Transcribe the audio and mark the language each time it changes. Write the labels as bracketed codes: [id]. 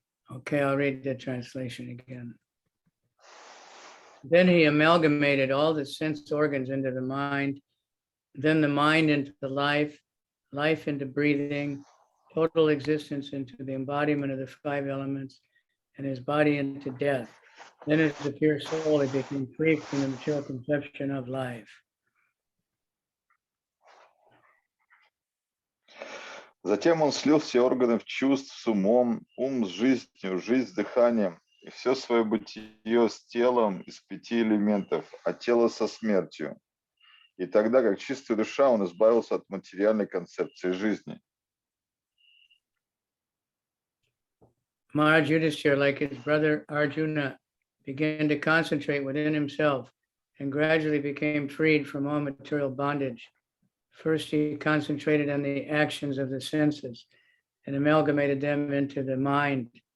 [en] Okay, I'll read the translation again. Then he amalgamated all the sense organs into the mind, then the mind into the life, life into breathing, total existence into the embodiment of the five elements, and his body into death. Then as the pure soul, he became free from the material conception of life. [ru] Затем он слил все органы в чувств с умом, ум с жизнью, жизнь с дыханием, и все свое бытие с телом из 5 элементов, а тело со смертью. И тогда, как чистая душа, он избавился от материальной концепции жизни. [en] Maharaj Yudhishthira, like his brother Arjuna, began to concentrate within himself and gradually became freed from all material bondage. First, he concentrated on the actions of the senses and amalgamated them into the mind.